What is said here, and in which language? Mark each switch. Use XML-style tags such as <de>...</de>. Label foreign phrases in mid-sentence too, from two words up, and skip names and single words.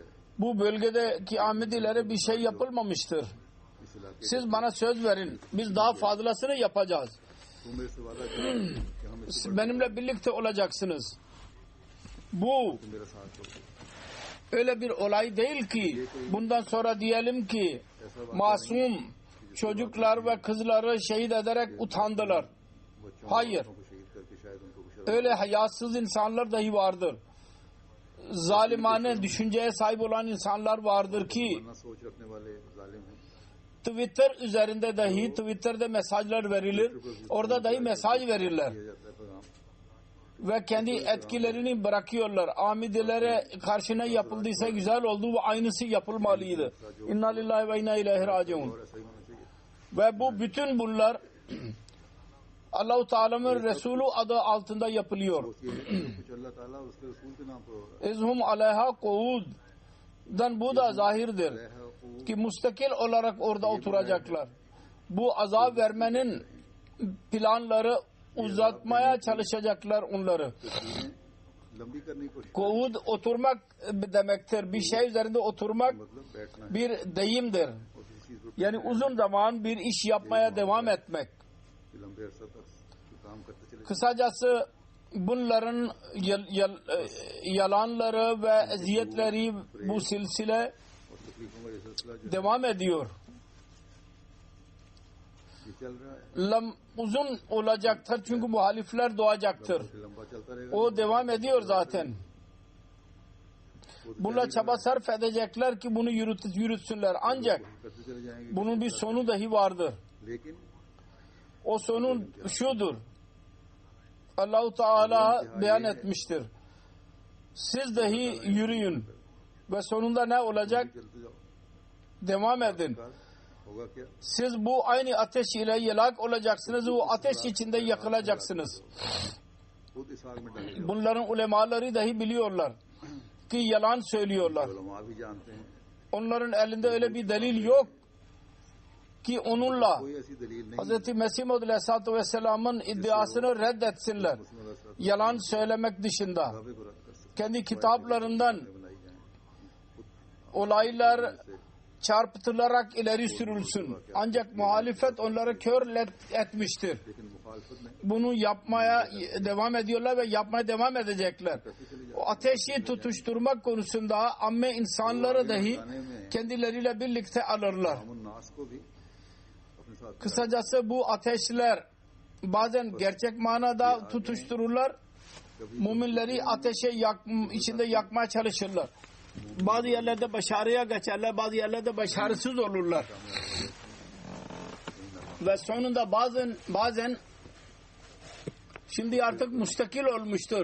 <tr>bu bölgedeki Ahmedilere bir şey yapılmamıştır.</tr> <ur>اس علاقے</ur> <tr>Siz bana söz verin. Biz daha fazlasını yapacağız.</tr> <ur>تو میرے سے وعدہ کر کہ ہم اس سے</ur> <tr>Siz benimle birlikte olacaksınız. Bu</tr> <ur>میرا ساتھ ہو</ur> <tr>öyle bir olay değil ki bundan sonra diyelim ki masum çocuklar ve kızları şehit ederek utandılar.</tr> <ur>बच्चों</ur> <tr>Hayır.</tr> <ur>کو شہید کر کے شاید ان کو کچھ شرم</ur> <tr>Öyle hayasız insanlar dahi vardır. Zalimane düşünceye sahip olan insanlar vardır ki</tr> <ur>نہ سوچ رکھنے والے ظالم ہیں</ur> <tr>Twitter üzerinde dahi Twitter'da mesajlar verilir. Orada dahi mesaj verirler.</tr> <ur>کیا جاتا ہے پیغام</ur> <tr>Ve kendi etkilerini bırakıyorlar. Ahmedilere karşı ne yapıldıysa güzel oldu ve aynısı yapılmalıydı.</tr> <ar>إنا لله وإنا إليه راجعون.</ar> <ur>اور ایسا ہی ہونا چاہیے</ur> <tr>Ve bu bütün bunlar Allah-u Teala'nın Resulü adı altında yapılıyor.</tr> <ur>وہ یہ ہے کہ کچھ اللہ تعالیٰ اور اس کے رسول کے نام پر ہو رہا</ur> <ar>إذ هم عليها قعود'dan</ar> <tr>bu da zahirdir.</tr> <ur>ہے وہ</ur> <tr>Ki müstakil olarak orada oturacaklar. Bu azap vermenin planları uzatmaya çalışacaklar onları.</tr> <ur>تصویریں لمبی کرنے کی کوشش</ur> <tr>Kuud oturmak demektir. Bir şey üzerinde oturmak</tr> <ur>مطلب بیٹھنا ہے</ur> <tr>bir deyimdir.</tr> <ur>اور کسی چیز کو</ur> <tr>Yani uzun zaman bir iş yapmaya devam etmek.</tr> <ur>کہ لمبے عرصہ تک کام کرتے چلے</ur> <tr>Kısacası bunların yalanları ve eziyetleri bu silsile</tr> <ur>اور تکلیفوں کا یہ سلسلہ جو</ur> <tr>devam ediyor.</tr> <ur>یہ چل رہا ہے</ur> <tr>Uzun olacaktır çünkü muhalifler doğacaktır.</tr> <ur>کہ لمبا چلتا رہے گا</ur> <tr>O devam ediyor zaten. Bunlar çaba sarf edecekler ki bunu yürütsünler. Ancak</tr> <ur>کرتے چلے جائیں گے</ur> <tr>bunun bir sonu dahi vardır.</tr> <ur>लेकिन</ur> <tr>O sonun şudur. Allah-u Teala beyan etmiştir. Siz dahi yürüyün. Ve sonunda ne olacak?</tr> <ur>چلتے جاؤ</ur> <tr>Devam edin.</tr> <ur>ہوگا کیا</ur> <tr>Siz bu aynı ateş ile helak olacaksınız. O ateş içinde yakılacaksınız.</tr> <ur>خود اس آگ میں ڈالے</ur> <tr>Bunların ulemaları dahi biliyorlar ki yalan söylüyorlar.</tr> <ur>علماء بھی جانتے ہیں</ur> <tr>onların elinde öyle bir delil yok ki onunla</tr> <ur>کوئی ایسی دلیل نہیں</ur> <tr>Hz. Mesih Maud Aleyhisselatü Vesselam'ın iddiasını reddetsinler. Yalan söylemek dışında.</tr> <ur>دعوے کو رد کر سکتے</ur> <tr>Kendi kitaplarından</tr> <ur>بنائی جائے</ur> <tr>olaylar çarpıtılarak ileri sürülsün. Ancak muhalefet onları kör etmiştir.</tr> <ur>لیکن مخالفت نے</ur> <tr>Bunu yapmaya devam ediyorlar ve yapmaya devam edecekler. O ateşi tutuşturmak konusunda amme insanları dahi kendileriyle birlikte alırlar.</tr> <ur>امن ناس کو بھی اپنے ساتھ</ur> <tr>Kısacası bu ateşler bazen gerçek manada tutuştururlar. Müminleri ateşe içinde yakmaya çalışırlar. Bazı yerlerde başarıya geçerler, bazı yerlerde başarısız olurlar. Ve sonunda bazen şimdi artık müstakil olmuştur.</tr>